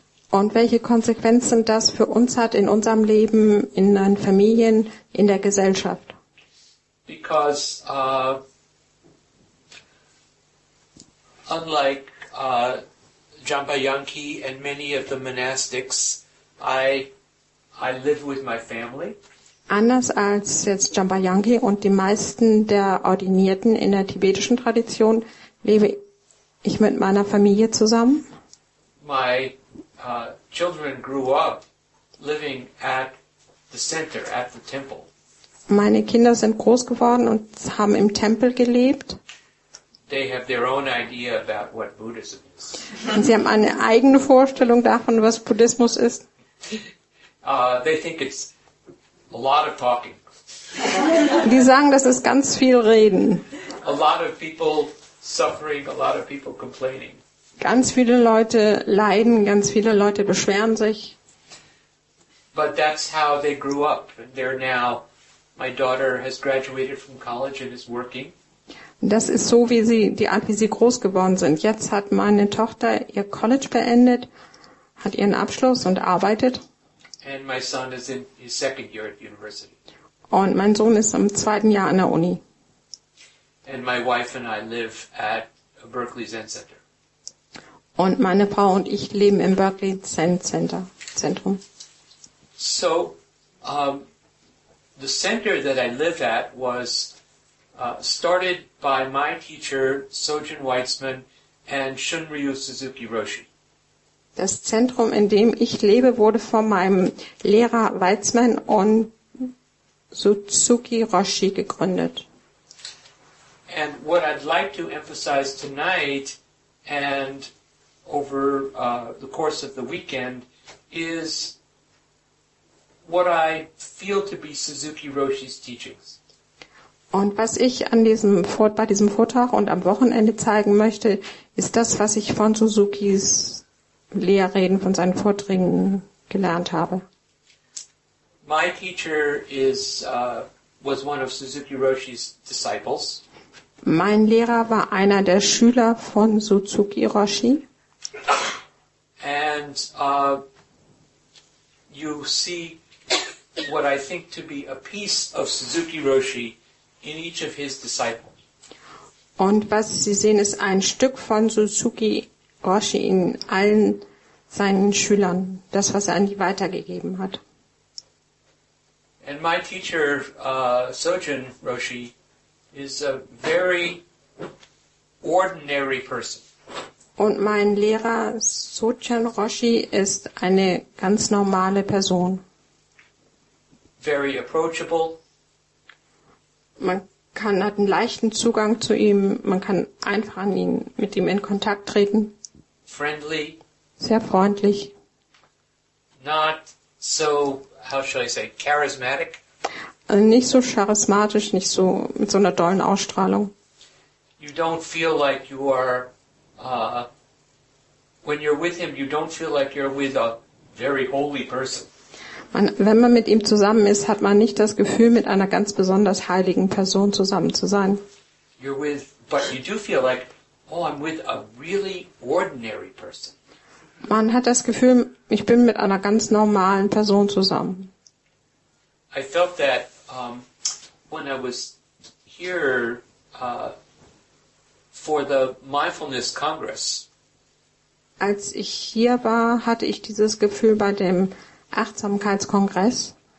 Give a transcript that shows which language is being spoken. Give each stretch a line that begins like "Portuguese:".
German: Und welche Konsequenzen das für uns hat in unserem Leben, in den Familien, in der Gesellschaft.
English: Because unlike Jambayanki and many of the monastics, I live with my family.
German: Anders als jetzt Jambayanki und die meisten der Ordinierten in der tibetischen Tradition lebe ich mit meiner Familie zusammen.
English: My children grew up living at the center, at the temple.
German: Meine Kinder sind groß geworden und haben im Tempel gelebt.
English: They have their own idea about what Buddhism is.
German: Und sie haben eine eigene Vorstellung davon, was Buddhismus ist.
English: They think it's a lot of talking.
German: Die sagen, das ist ganz viel Reden.
English: A lot of people suffering, a lot of people complaining.
German: Ganz viele Leute leiden, ganz viele Leute beschweren sich.
English: But that's how they grew up. And they're now, my daughter has graduated from college and is working.
German: Das ist so, die Art, wie sie groß geworden sind. Jetzt hat meine Tochter ihr College beendet, hat ihren Abschluss und arbeitet.
English: And my son is in his second year at university.
German: Und mein Sohn ist im 2. Jahr an der Uni.
English: And my wife and I live at Berkeley Zen Center.
German: Und meine Frau und ich leben im Berkeley Zen-Zentrum.
English: So, the center that I live at was started by my teacher, Sojun Weitzman, and Shunryu Suzuki Roshi.
German: Das Zentrum, in dem ich lebe, wurde von meinem Lehrer Weitzman und Suzuki Roshi gegründet.
English: And what I'd like to emphasize tonight and over the course of the weekend is what I feel to be Suzuki Roshi's teachings.
German: Und was ich bei diesem Vortrag und am Wochenende zeigen möchte, ist das, was ich von Suzukis Lehrreden, von seinen Vorträgen gelernt habe.
English: My teacher was one of Suzuki Roshi's disciples.
German: Mein Lehrer war einer der Schüler von Suzuki Roshi.
English: And you see what I think to be a piece of Suzuki Roshi in each of his disciples.
German: Und was Sie sehen, ist ein Stück von Suzuki Roshi in allen seinen Schülern, das, was er an die weitergegeben hat.
English: And my teacher, Sojun Roshi, is a very ordinary person.
German: Und mein Lehrer Sojun Roshi ist eine ganz normale Person.
English: Very approachable.
German: Man hat einen leichten Zugang zu ihm, man kann einfach mit ihm in Kontakt treten.
English: Friendly.
German: Sehr freundlich.
English: Not so, how shall I say, charismatic.
German: Also nicht so charismatisch, nicht so mit so einer dollen Ausstrahlung.
English: You don't feel like you are, when you're with him, you don't feel like you're with a very holy person.
German: Wenn man mit ihm zusammen ist, hat man nicht das Gefühl, mit einer ganz besonders heiligen Person zusammen zu sein.
English: But you do feel like, oh, I'm with a really ordinary person.
German: Man hat das Gefühl, ich bin mit einer ganz normalen Person zusammen.
English: I felt that when I was here for the Mindfulness Congress.
German: Als ich hier war, hatte ich dieses Gefühl bei dem Achtsamkeitskongress.